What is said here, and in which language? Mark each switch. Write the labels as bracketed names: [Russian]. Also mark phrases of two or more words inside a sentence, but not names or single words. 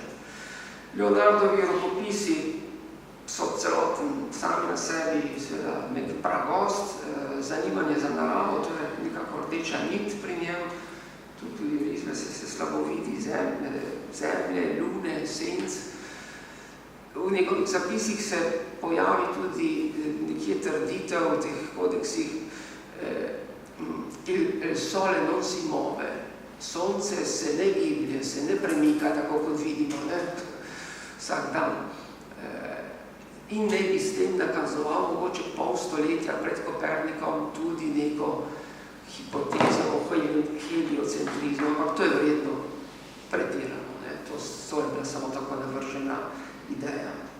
[Slovenian] Leonardovi rokopisi so celoten sami na sebi seveda nek pragost, zanimanje za naravo, to je nekako rdeča nit pri njem, tudi risbe se slabo vidi, zemlje, lune, senc. V njegovih zapisih se pojavi tudi nekje trditev v teh kodeksih [Italian] il sole non si move, [Slovenian] sonce se ne giblje, se ne premika, tako kot vidimo, vsak dan. In ne bi s tem nakazoval mogoče pol stoletja pred Kopernikom tudi neko hipotezo o heliocentrizmu, ampak to je verjetno pretirano, to je bila samo tako navržena ideja.